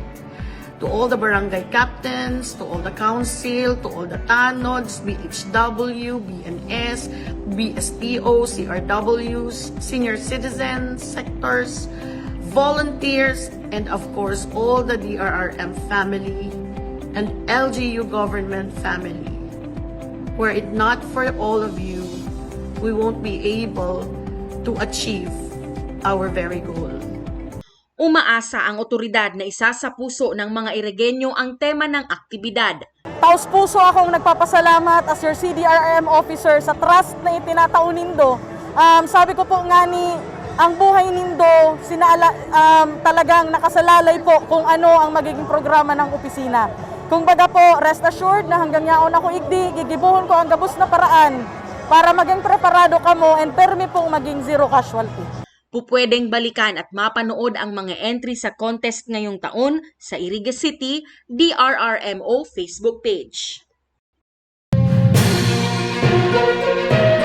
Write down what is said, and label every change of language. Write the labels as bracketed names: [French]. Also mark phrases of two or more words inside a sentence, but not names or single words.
[English] To all the barangay captains, to all the council, to all the TANODs, BHW, BNS, BSTO, CRWs, senior citizens, sectors, volunteers, and of course all the DRRM family and LGU government family. Were it not for all of you, we won't be able to achieve our very goal. [Filipino] Umaasa ang otoridad na isa sa puso ng mga Irigenyo ang tema ng aktibidad. [Bikol] Taos puso akong nagpapasalamat [English] as your CDRM officer [Bikol] sa trust na itinatao nindo. Sabi ko po nga ni, ang buhay nindo talagang nakasalalay po kung ano ang magiging programa ng opisina. [Filipino] Kung baga po, [English] rest assured [Bikol] na hanggang yaon ako igdi, gigibuhon ko ang gabos na paraan para maging preparado kamo and permi pong maging zero casualty. [Filipino] Pupwedeng balikan at mapanood ang mga entry sa contest ngayong taon sa Iriga City DRRMO Facebook page.